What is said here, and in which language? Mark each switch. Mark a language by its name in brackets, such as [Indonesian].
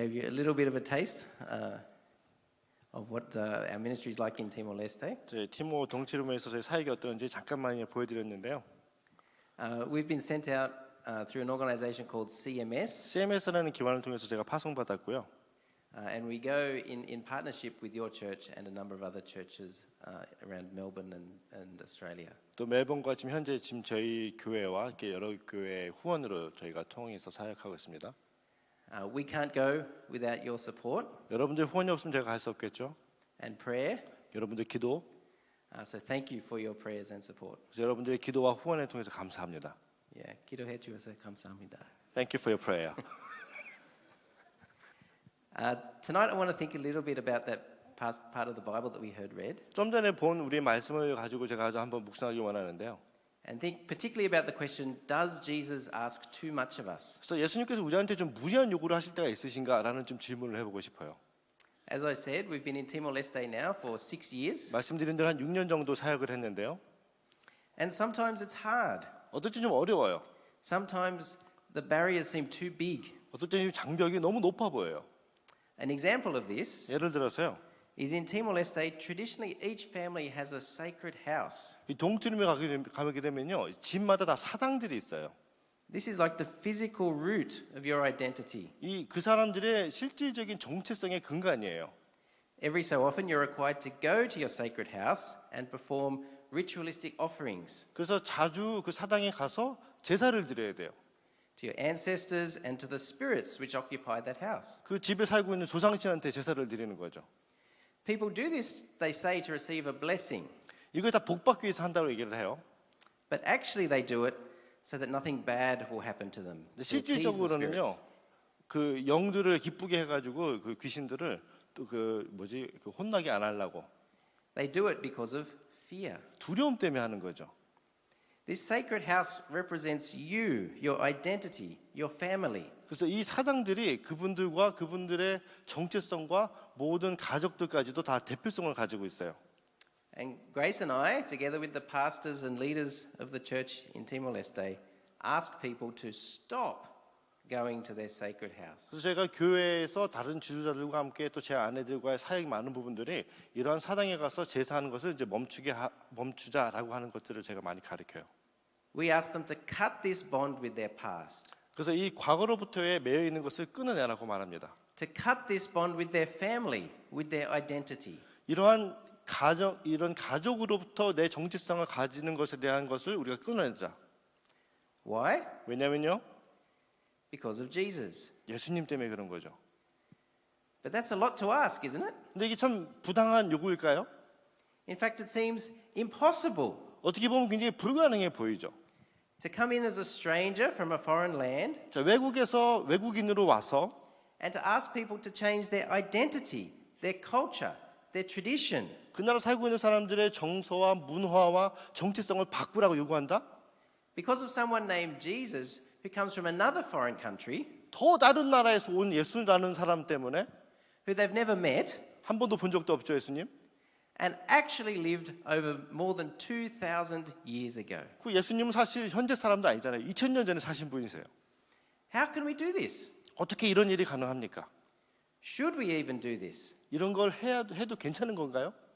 [English] little bit of a taste of what our ministry is like in Timor-Leste. [Korean] 저희 티모 동치룸에 있어서의 사역이 어떤지 잠깐만 보여드렸는데요. [English] We've been sent out through an organization called CMS, [Korean] CMS라는 기관을 통해서 제가 파송받았고요. [English] and we go in partnership with your church and a number of other churches around Melbourne and Australia. [Korean] 또 멜번과 지금 현재 지금 저희 교회와 이렇게 여러 교회 후원으로 저희가 통해서 사역하고 있습니다. [English] We can't go without your support [Korean] 여러분들 후원이 없으면 제가 갈 수 없겠죠. [English] and prayer. [Korean] 여러분들 기도, [English] So thank you for your prayers and support. [Korean] 그래서 여러분들의 기도와 후원을 통해서 감사합니다. Yeah, 기도해 주셔서 감사합니다. [English] Thank you for your prayer. Tonight I want to think a little bit about that part of the Bible that we heard read, [Korean] 좀 전에 본 우리 말씀을 가지고 제가 한번 묵상하기 원하는데요. [English] and think particularly about the question, does Jesus ask too much of us? [Korean] 그래서 예수님께서 우리한테 좀 무리한 요구를 하실 때가 있으신가라는 좀 질문을 해보고 싶어요. [English] As I said, we've been in Timor-Leste now for 6 years, [Korean] 말씀드린 대로 한 6년 정도 사역을 했는데요. [English] and sometimes it's hard. [Korean] 어떨 때 좀 어려워요. [English] Sometimes the barriers seem too big. [Korean] 어떨 때 장벽이 너무 높아 보여요. [English] An example of this [Korean] 예를 들어서요. [English] is in Timor-Leste, traditionally each family has a sacred house. [Korean] 이 동트림에 가게 되면요, 집마다 다 사당들이 있어요. [English] This is like the physical root of your identity. [Korean] 이 그 사람들의 실질적인 정체성의 근간이에요. [English] Every so often you're required to go to your sacred house and perform ritualistic offerings [Korean] 그래서 자주 그 사당에 가서 제사를 드려야 돼요. [English] to your ancestors and to the spirits which occupy that house. [Korean] 그 집에 살고 있는 조상신한테 제사를 드리는 거죠. [English] People do this, they say, to receive a blessing, [Korean] 이걸 다 복받기 위해서 한다고 얘기를 해요. [English] but actually they do it so that nothing bad will happen to them. [Korean] 근데 [English] to appease the [Korean] 실질적으로는요, [English] spirits. [Korean] 그 영들을 기쁘게 해가지고 그 귀신들을 또 그 혼나게 안 하려고 [English] They do it because of fear. [Korean] 두려움 때문에 하는 거죠. [English] This sacred house represents you, your identity, your family. [Korean] 그래서 이 사당들이 그분들과 그분들의 정체성과 모든 가족들까지도 다 대표성을 가지고 있어요. [English] And Grace and I, together with the pastors and leaders of the church in Timor-Leste, ask people to stop going to their sacred house. [Korean] 그래서 제가 교회에서 다른 지도자들과 함께 또 제 아내들과의 사역이 많은 부분들이 이러한 사당에 가서 제사하는 것을 이제 멈추자라고 하는 것들을 제가 많이 가르쳐요. [English] We ask them to cut this bond with their past, [Korean] 그래서 이 과거로부터의 매여 있는 것을 끊어내라고 말합니다. [English] to cut this bond with their family, with their identity. [Korean] 이러한 이런 가족으로부터 내 정체성을 가지는 것에 대한 것을 우리가 끊어내자. [English] Why? [Korean] 왜냐면요, [English] Because of Jesus. [Korean] 예수님 때문에 그런 거죠. [English] But that's a lot to ask, isn't it? [Korean] 근데 이게 참 부당한 요구일까요? [English] In fact, it seems impossible [Korean] 어떻게 보면 굉장히 불가능해 보이죠. [English] to come in as a stranger from a foreign land [Korean] 자, 외국에서 외국인으로 와서 [English] and to ask people to change their identity, their culture, their tradition. [Korean] 그 나라 살고 있는 사람들의 정서와 문화와 정체성을 바꾸라고 요구한다? [English] Because of someone named Jesus who comes from another foreign country [Korean] 더 다른 나라에서 온 예수라는 사람 때문에 [English] who they've never met [Korean] 한 번도 본 적도 없죠, 예수님? [English] and actually lived over more than 2,000 years ago. [Korean] 그 예수님은 사실 현재 사람도 아니잖아요. 2000년 전에 사신 분이세요. [English] How can we do this? [Korean] 어떻게 이런 일이 가능합니까? [English] Should we even do this? [Korean] 이런 걸 해도 괜찮은 건가요?